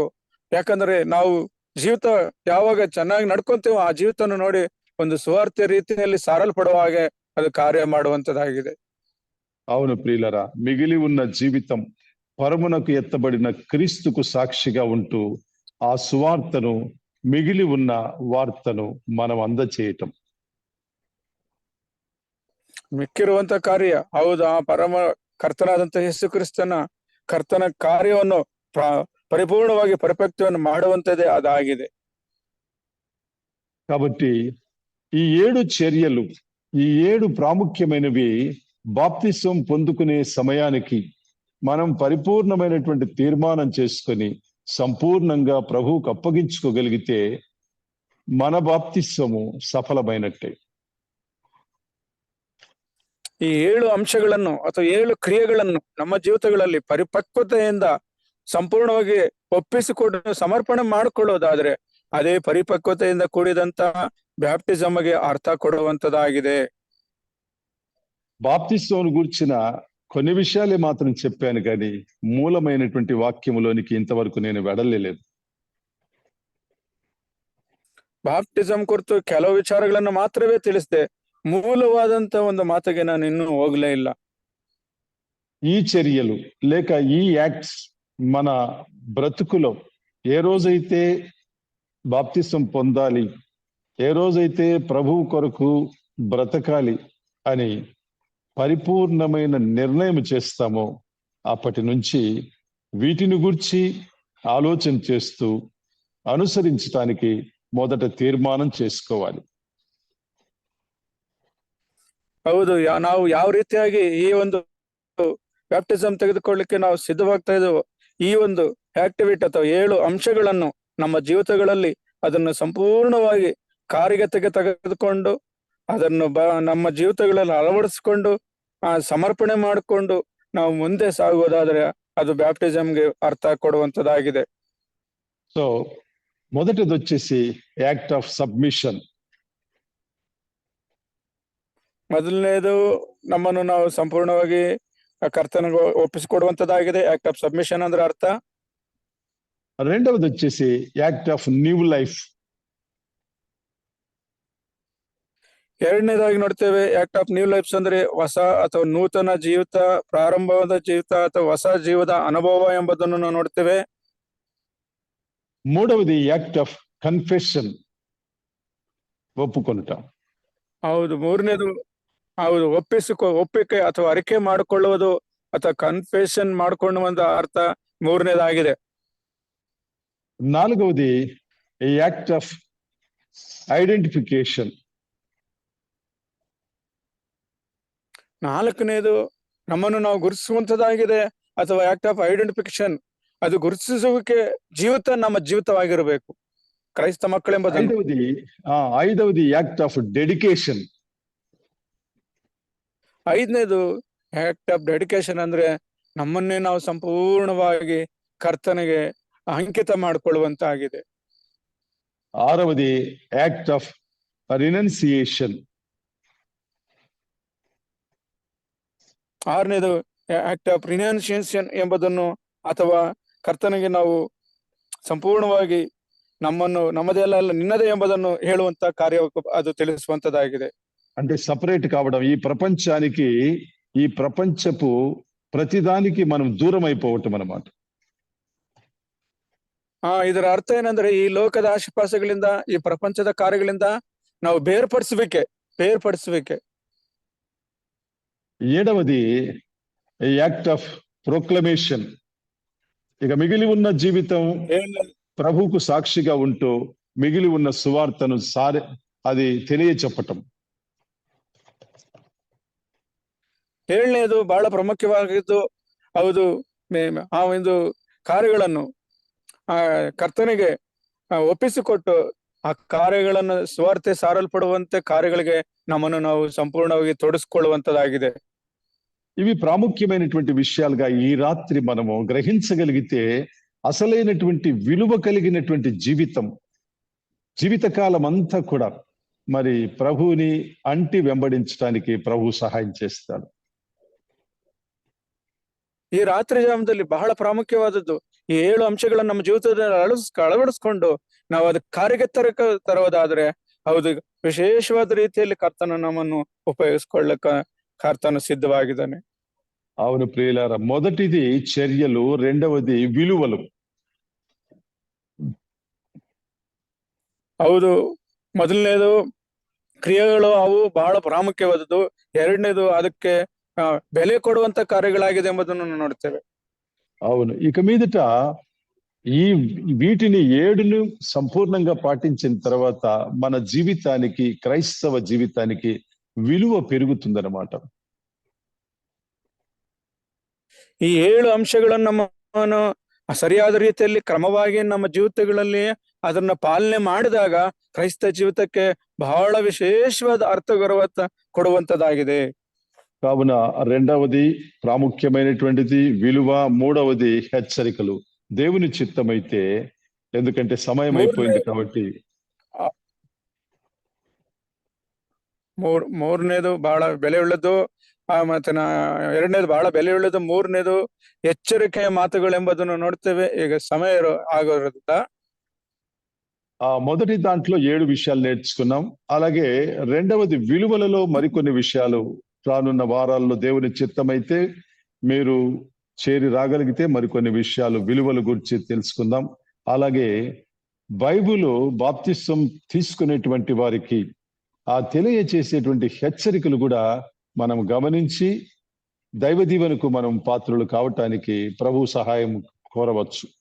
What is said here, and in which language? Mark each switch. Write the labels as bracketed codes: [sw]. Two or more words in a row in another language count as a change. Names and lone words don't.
[kn] ಯಾಕಂದ್ರೆ ನಾವು ಜೀವಿತ ಯಾವಾಗ ಚೆನ್ನಾಗಿ ನಡ್ಕೊಂತೀವೋ ಆ ಜೀವಿತವನ್ನು ನೋಡಿ ಒಂದು ಸ್ವಾರ್ಥ ರೀತಿಯಲ್ಲಿ ಸಾರಲ್ಪಡುವ ಹಾಗೆ ಅದು ಕಾರ್ಯ ಮಾಡುವಂತದ್ದಾಗಿದೆ. [te] అవును ప్రియులరా, మిగిలి ఉన్న జీవితం పరమునకు ఎత్తబడిన క్రీస్తుకు సాక్షిగా ఉంటూ ఆ సువార్తను, మిగిలి ఉన్న వార్తను మనం అందచేయటం. [kn] ಮಿಕ್ಕಿರುವಂತ ಕಾರ್ಯ ಹೌದು, ಆ ಪರಮ ಕರ್ತನಾದಂತ ಯೇಸು ಕ್ರಿಸ್ತನ ಕರ್ತನ ಕಾರ್ಯವನ್ನು ಪರಿಪೂರ್ಣವಾಗಿ ಪರಿಪಕ್ವವನ್ನು ಮಾಡುವಂತದೇ ಅದಾಗಿದೆ. [te] కాబట్టి ఈ 7 చర్యలు, ఈ 7 ప్రాముఖ్యమైనవి బాప్తిసం పొందుకునే సమయానికి మనం పరిపూర్ణమైనటువంటి తీర్మానం చేసుకొని సంపూర్ణంగా ప్రభువుకు అప్పగించుకోగలిగితే మన బాప్తిసము సఫలమైనట్టే. [kn] ಈ 7 ಅಂಶಗಳನ್ನು ಅಥವಾ 7 ಕ್ರಿಯೆಗಳನ್ನು ನಮ್ಮ ಜೀವಿತಗಳಲ್ಲಿ ಪರಿಪಕ್ವತೆಯಿಂದ ಸಂಪೂರ್ಣವಾಗಿ ಒಪ್ಪಿಸಿಕೊಂಡು ಸಮರ್ಪಣೆ ಮಾಡಿಕೊಳ್ಳೋದಾದ್ರೆ ಅದೇ ಪರಿಪಕ್ವತೆಯಿಂದ ಕೂಡಿದಂತಹ ಬ್ಯಾಪ್ಟಿಸಮ್ಗೆ ಅರ್ಥ ಕೊಡುವಂತದ್ದಾಗಿದೆ. [te] బాప్తిసం గురించిన కొన్ని విషయాలే మాత్రం చెప్పాను, కానీ మూలమైనటువంటి వాక్యములోనికి ఇంతవరకు నేను వెడలేదు. [kn] ಬಾಪ್ಟಿಸಂ ಕುರಿತು ಕೆಲವು ವಿಚಾರಗಳನ್ನು ಮಾತ್ರವೇ ತಿಳಿಸಿದೆ, ಮೂಲವಾದಂತ ಒಂದು ಮಾತಿಗೆ ನಾನು ಇನ್ನೂ ಹೋಗ್ಲೇ ಇಲ್ಲ. [te] ఈ చర్యలు లేక ఈ యాక్ట్స్ మన బ్రతుకులో ఏ రోజైతే బాప్తిసం పొందాలి, ఏ రోజైతే ప్రభువు కొరకు బ్రతకాలి అని పరిపూర్ణమైన నిర్ణయం చేస్తామో అప్పటి నుంచి వీటిని గురించి ఆలోచన చేస్తూ అనుసరించడానికి మొదట తీర్మానం చేసుకోవాలి. [kn] ಹೌದು, ನಾವು ಯಾವ ರೀತಿಯಾಗಿ ಈ ಒಂದು ಬ್ಯಾಪ್ಟಿಸಂ ತೆಗೆದುಕೊಳ್ಳಿಕ್ಕೆ ನಾವು ಸಿದ್ಧವಾಗ್ತಾ ಇದ್ದೇವೆ, ಈ ಒಂದು ಆಕ್ಟಿವಿಟಿ ಅಥವಾ 7 ಅಂಶಗಳನ್ನು ನಮ್ಮ ಜೀವಿತಗಳಲ್ಲಿ ಅದನ್ನು ಸಂಪೂರ್ಣವಾಗಿ ಕಾರ್ಯಗತೆಗೆ ತೆಗೆದುಕೊಂಡು ಅದನ್ನು ನಮ್ಮ ಜೀವಿತಗಳಲ್ಲಿ ಅಳವಡಿಸಿಕೊಂಡು ಸಮರ್ಪಣೆ ಮಾಡಿಕೊಂಡು ನಾವು ಮುಂದೆ ಸಾಗುವುದಾದ್ರೆ ಅದು ಬ್ಯಾಪ್ಟಿಸಂಗೆ ಅರ್ಥ ಕೊಡುವಂತದ್ದಾಗಿದೆ. [en] సో [te] మొదటిది వచ్చేసి [en] act of submission. [kn] ಮೊದಲನೇದು ನಮ್ಮನ್ನು ನಾವು ಸಂಪೂರ್ಣವಾಗಿ ಕರ್ತನಿಗೆ ಒಪ್ಪಿಸಿಕೊಡುವಂತದ್ದಾಗಿದೆ. [en] act of submission [kn] ಅಂದ್ರೆ ಅರ್ಥ. [te] రెండవది వచ్చేసి [en] act of new life. [kn] ಎರಡನೇದಾಗಿ ನೋಡ್ತೇವೆ [en] act of new lifes [kn] ಅಂದ್ರೆ ಹೊಸ ಅಥವಾ ನೂತನ ಜೀವಿತ, ಪ್ರಾರಂಭವಾದ ಜೀವಿತ ಅಥವಾ ಹೊಸ ಜೀವದ ಅನುಭವ ಎಂಬುದನ್ನು ನಾವು ನೋಡ್ತೇವೆ. [en] మూడవది act of confession, ఒప్పుకొనుట. [kn] ಹೌದು, ಮೂರನೇದು ಹೌದು ಒಪ್ಪಿಕೆ ಅಥವಾ ಅರಿಕೆ ಮಾಡಿಕೊಳ್ಳುವುದು ಅಥವಾ ಕನ್ಫೆಷನ್ ಮಾಡಿಕೊಳ್ಳುವಂತ ಅರ್ಥ ಮೂರನೇದಾಗಿದೆ. [en] నాలుగవది act of identification. [kn] ನಾಲ್ಕನೇದು ನಮ್ಮನ್ನು ನಾವು ಗುರುತಿಸುವಂತದ್ದಾಗಿದೆ ಅಥವಾ [en] act of identification, [kn] ಅದು ಗುರುತಿಸುವಿಕೆ ಜೀವಿತ ನಮ್ಮ ಜೀವಿತವಾಗಿರಬೇಕು ಕ್ರೈಸ್ತ ಮಕ್ಕಳೆಂಬುದನ್ನು. [en] ఐదవది act of dedication. [kn] ಐದನೇದು [en] act of dedication [kn] ಅಂದ್ರೆ ನಮ್ಮನ್ನೇ ನಾವು ಸಂಪೂರ್ಣವಾಗಿ ಕರ್ತನಿಗೆ ಅಂಕಿತ ಮಾಡಿಕೊಳ್ಳುವಂತಾಗಿದೆ. [en] ఆరవది act of renunciation. [kn] ಆರನೇದು [en] act of renunciation [kn] ಎಂಬುದನ್ನು ಅಥವಾ ಕರ್ತನಿಗೆ ನಾವು ಸಂಪೂರ್ಣವಾಗಿ ನಮ್ಮದೆಲ್ಲ ನಿನ್ನದೇ ಎಂಬುದನ್ನು ಹೇಳುವಂತ ಕಾರ್ಯ ಅದು ತಿಳಿಸುವಂತದ್ದಾಗಿದೆ. [te] అంటే సపరేట్ కావడం, ఈ ప్రపంచానికి, ఈ ప్రపంచపు ప్రతిదానికి మనం దూరం అయిపోవటం అన్నమాట. [kn] ಇದರ ಅರ್ಥ ಏನಂದ್ರೆ ಈ ಲೋಕದ ಆಶಪಾಸಗಳಿಂದ, ಈ ಪ್ರಪಂಚದ ಕಾರ್ಯಗಳಿಂದ ನಾವು ಬೇರ್ಪಡಿಸುವಿಕೆ. [en] ఏడవది act of proclamation. [te] ఇక మిగిలి ఉన్న జీవితం ప్రభువుకు సాక్షిగా ఉంటూ మిగిలి ఉన్న సువార్తను అది తెలియచెప్పటం. [kn] ಏಳನೇದು ಬಹಳ ಪ್ರಾಮುಖ್ಯವಾಗಿದ್ದು, ಹೌದು, ಆ ಒಂದು ಕಾರ್ಯಗಳನ್ನು ಕರ್ತನಿಗೆ ಒಪ್ಪಿಸಿಕೊಟ್ಟು ಆ ಕಾರ್ಯಗಳನ್ನು ಸ್ವಾರ್ಥ ಸಾರಲ್ಪಡುವಂತೆ ಕಾರ್ಯಗಳಿಗೆ ನಮ್ಮನ್ನು ನಾವು ಸಂಪೂರ್ಣವಾಗಿ ತೊಡಗಿಸಿಕೊಳ್ಳುವಂತದ್ದಾಗಿದೆ. [te] ఇవి ప్రాముఖ్యమైనటువంటి విషయాలుగా ఈ రాత్రి మనము గ్రహించగలిగితే అసలైనటువంటి విలువ కలిగినటువంటి జీవితం, జీవితకాలం అంతా కూడా మరి ప్రభువుని అంటి వెంబడించడానికి ప్రభు ಸಹಾಯ చేస్తాడు. [kn] ಈ ರಾತ್ರಿ ಜಾಮದಲ್ಲಿ ಬಹಳ ಪ್ರಾಮುಖ್ಯವಾದದ್ದು ಈ 7 ಅಂಶಗಳನ್ನು ನಮ್ಮ ಜೀವಿತದಲ್ಲಿ ಅಳವಡಿಸ್ಕೊಂಡು ನಾವು ಅದಕ್ಕೆ ಕಾರ್ಯಕ್ಕೆ ತರುವುದಾದ್ರೆ ಹೌದು, ವಿಶೇಷವಾದ ರೀತಿಯಲ್ಲಿ ಕರ್ತನ ನಮ್ಮನ್ನು ಉಪಯೋಗಿಸ್ಕೊಳ್ಳಕ್ಕ ಕರ್ತನ ಸಿದ್ಧವಾಗಿದ್ದಾನೆ. [te] అవును ప్రియులారా, మొదటిది చర్యలు, రెండవది విలువలు. [kn] ಹೌದು, ಮೊದಲನೇದು ಕ್ರಿಯೆಗಳು, ಅವು ಬಹಳ ಪ್ರಾಮುಖ್ಯವಾದದ್ದು. ಎರಡನೇದು ಅದಕ್ಕೆ ಬೆಲೆ ಕೊಡುವಂತ ಕಾರ್ಯಗಳಾಗಿದೆ ಎಂಬುದನ್ನು ನೋಡ್ತೇವೆ. [te] అవును, ఇక మీదట ఈ వీటిని 7ను సంపూర్ణంగా పాటించిన తర్వాత మన జీవితానికి, క్రైస్తవ జీవితానికి విలువ పెరుగుతుందన్నమాట. [kn] ಈ 7 ಅಂಶಗಳನ್ನು ನಮ್ಮನ್ನು ಸರಿಯಾದ ರೀತಿಯಲ್ಲಿ ಕ್ರಮವಾಗಿ ನಮ್ಮ ಜೀವಿತಗಳಲ್ಲಿ ಅದನ್ನ ಪಾಲನೆ ಮಾಡಿದಾಗ ಕ್ರೈಸ್ತ ಜೀವಿತಕ್ಕೆ ಬಹಳ ವಿಶೇಷವಾದ ಅರ್ಥಗರ್ವತ ಕೊಡುವಂತದಾಗಿದೆ. [te] కావున రెండవది ప్రాముఖ్యమైనటువంటిది విలువ, మూడవది హెచ్చరికలు. దేవుని చిత్తమైతే, ఎందుకంటే సమయం అయిపోయింది కాబట్టి. [kn] ಮೂರನೇದು ಬಹಳ ಬೆಲೆ ಉಳ್ಳದ್ದು, ಮತ್ತೆ ಎರಡನೇದು ಬಹಳ ಬೆಲೆ ಉಳ್ಳದ್ದು, ಮೂರನೇದು ಎಚ್ಚರಿಕೆಯ ಮಾತುಗಳೆಂಬುದನ್ನು ನೋಡ್ತೇವೆ. ಈಗ ಸಮಯ ಆಗೋದ್ರಿಂದ [te] మొదటి దాంట్లో 7 విషయాలు నేర్చుకున్నాం. అలాగే రెండవది విలువలలో మరికొన్ని విషయాలు రానున్న వారాల్లో దేవుని చిత్తమైతే మీరు చేరి రాగలిగితే మరికొన్ని విషయాలు విలువల గురించి తెలుసుకుందాం. అలాగే బైబిల్ బాప్తిసం తీసుకునేటువంటి వారికి ఆ తెలియచేసేటువంటి హెచ్చరికలు కూడా మనం గమనించి దైవ దీవెనకు మనం పాత్రులు కావటానికి ప్రభు సహాయం కోరవచ్చు.